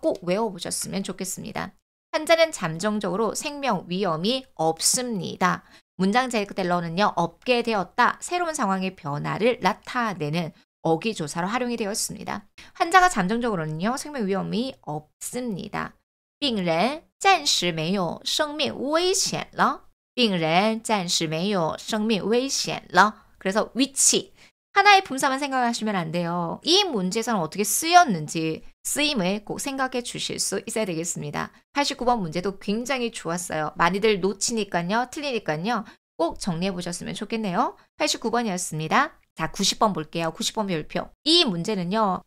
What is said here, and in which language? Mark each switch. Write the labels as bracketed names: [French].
[Korean] 꼭 외워보셨으면 좋겠습니다. 환자는 잠정적으로 생명 위험이 없습니다. 문장 제일 끝에로는요. 없게 되었다. 새로운 상황의 변화를 나타내는 어기조사로 활용이 되었습니다. 환자가 잠정적으로는요. 생명 위험이 없습니다. [Chinese] 病人暂时没有生命危险了. 病人暂时没有生命危险了. [Korean] 그래서 위치. 하나의 분사만 생각하시면 안 돼요. 이 문제에서는 어떻게 쓰였는지 쓰임을 꼭 생각해 주실 수 있어야 되겠습니다. 89번 문제도 굉장히 좋았어요. 많이들 놓치니까요. 틀리니까요. 꼭 정리해 보셨으면 좋겠네요. 89번이었습니다. 자, 90번 볼게요. 90번 별표. 이 문제는요.